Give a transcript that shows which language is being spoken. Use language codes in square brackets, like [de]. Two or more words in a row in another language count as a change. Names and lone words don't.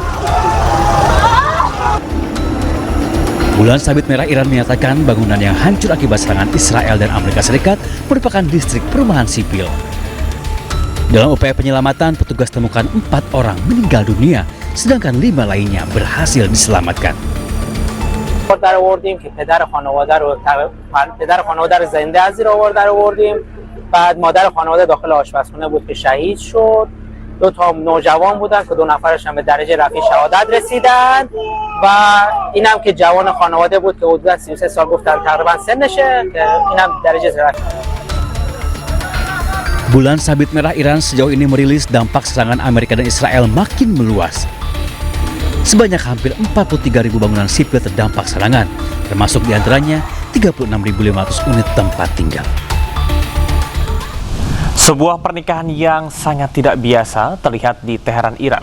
[id] Bulan Sabit Merah Iran menyatakan bangunan yang hancur akibat serangan Israel dan Amerika Serikat merupakan distrik perumahan sipil. Dalam upaya penyelamatan, petugas temukan 4 orang meninggal dunia, sedangkan 5 lainnya berhasil diselamatkan. [fa] در آوردیم که پدر خانواده رو زنده از زیر آوار در آوردیم. بعد مادر خانواده داخل آشپزخانه بود که شهید شد. 2 تا نوجوان بودن که 2 نفرش هم به درجه رفیع شهادت رسیدن و اینم که جوان خانواده بود که حدود 33 سال گفتن تقریبا سنشه که اینم درجه رفیع. [id] Bulan Sabit Merah Iran sejauh ini merilis dampak serangan Amerika dan Israel makin meluas. Sebanyak hampir 43.000 bangunan sipil terdampak serangan, termasuk diantaranya 36.500 unit tempat tinggal. Sebuah pernikahan yang sangat tidak biasa terlihat di Teheran, Iran.